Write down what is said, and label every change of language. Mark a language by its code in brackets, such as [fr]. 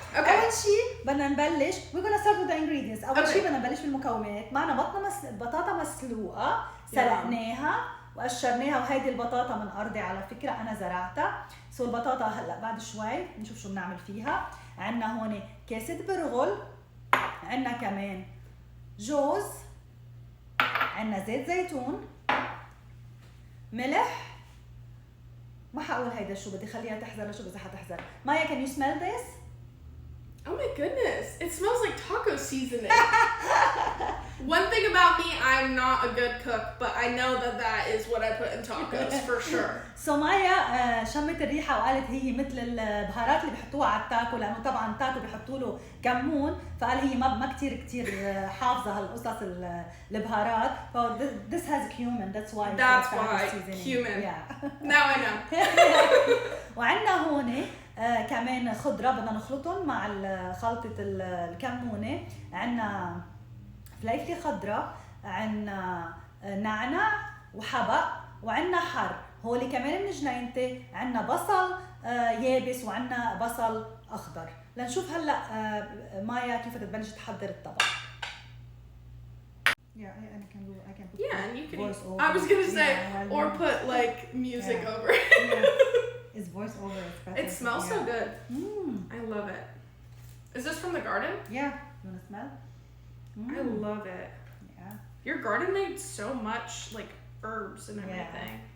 [ar] اول شيء بدنا نبلش [en] we're gonna start with the ingredients. [ar] اول شيء بدنا نبلش بالمكونات. معنا بطاطا مسلوقه سلقناها وقشرناها، وهيدي البطاطا من ارضي على فكره انا زرعتها. سو البطاطا هلا بعد شوي نشوف شو بنعمل فيها. عندنا هون كاسه برغل، عندنا كمان جوز، عندنا زيت زيتون، ملح. ما حقول هيدا شو بدي خليها تحزر لشو بدي حتحزر. [en] Maya can you smell this? Oh my goodness, it smells like taco seasoning. One thing about me, I'm not a good cook, but I know that is what I put in tacos for sure. [ar] So مايا شمت الريحة وقالت هي مثل البهارات اللي بيحطوها على التاكو، لأنه طبعا التاكو بيحطوا له كمون، فقال هي ما كتير حافظة هالقصص البهارات. [en] So this has cumin, that's why cumin. Yeah. Now I know. [ar] وعندنا هون كمان خضرة بدنا نخلطهم مع خلطة الكمونة. عندنا فليفلة خضرة، عندنا نعناع وحبق، وعندنا حر. هولي كمان من جنينتي. عندنا بصل يابس وعندنا بصل أخضر. لنشوف هلأ مايا كيف تبلش تحضر الطبق. [en] Yeah, I can put and you can. voice over. I was gonna say, or put like music over. It's voice over. It's better. It smells so good. I love it. Is this from the garden? Yeah. You wanna smell? I love it. Yeah. Your garden made so much like herbs and everything.